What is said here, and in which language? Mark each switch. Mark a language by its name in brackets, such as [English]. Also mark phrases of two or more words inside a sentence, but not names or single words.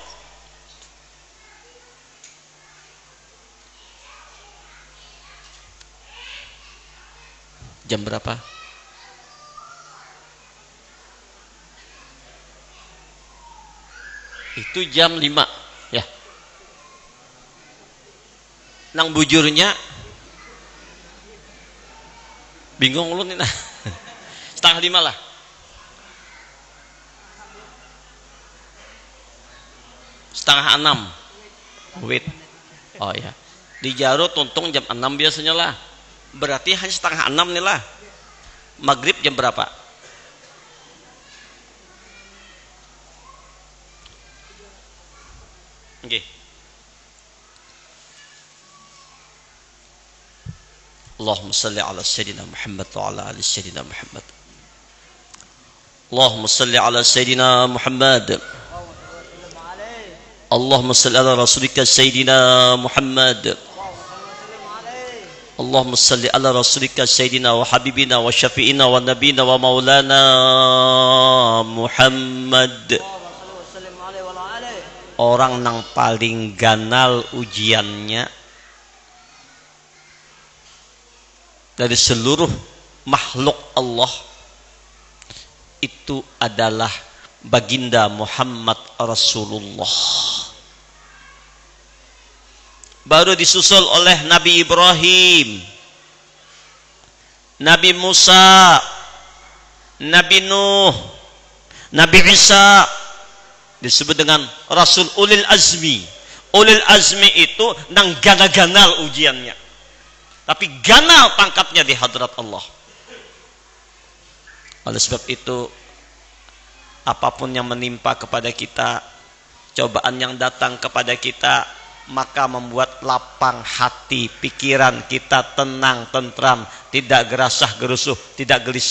[Indonesian] Jam berapa? Itu jam 5 ya. [Banjar] Nang bujurnya bingung lu nih nah. [Indonesian] 4:30 lah. Setengah 6. Wait. Oh ya. [Banjar] Di Jaro tuntung jam 6 biasanya lah. [Indonesian] Berarti hanya 5:30 nih lah. Maghrib jam berapa? Oke. [Arabic] اللهم صل على سيدنا محمد وعلى آل سيدنا محمد. اللهم صل على سيدنا محمد. اللهم صل على رسولك سيدنا محمد. اللهم صل على رسولك سيدنا وحبيبنا وشفيعنا ونبينا ومولانا محمد. [Indonesian] Orang yang paling ganal ujiannya dari seluruh makhluk Allah itu adalah baginda Muhammad Rasulullah. Baru disusul oleh Nabi Ibrahim, Nabi Musa, Nabi Nuh, Nabi Isa, disebut dengan Rasul Ulil Azmi. [Banjar] Ulil Azmi itu nang ganal-ganal ujiannya, tapi ganal pangkatnya di hadrat Allah. [Indonesian] Oleh sebab itu, apapun yang menimpa kepada kita, cobaan yang datang kepada kita, maka membuat lapang hati, pikiran kita tenang, tentram, tidak gerasah gerusuh, tidak gelisah.